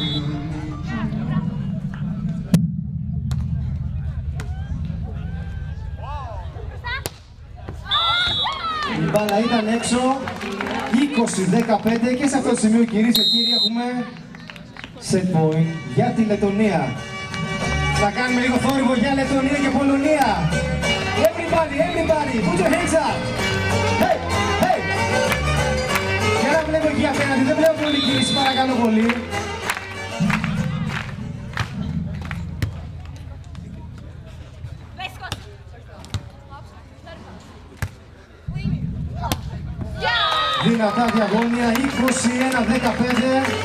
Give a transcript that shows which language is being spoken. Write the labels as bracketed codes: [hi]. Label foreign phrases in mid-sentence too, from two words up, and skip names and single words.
[el] Η μπάλα ήταν έξω. 20-15 και σε αυτό το σημείο, κυρίες και κύριοι, έχουμε [en] set point [el] για τη Λετωνία. Θα κάνουμε λίγο θόρυβο για Λετωνία και Πολωνία. [en] Everybody, everybody, put your hands up. Hey, hey. [el] Για να βλέπω εκεί απέναντι, δεν βλέπω πολύ κίνηση, παρακαλώ πολύ. Δυνατά διαγώνια, 21-15.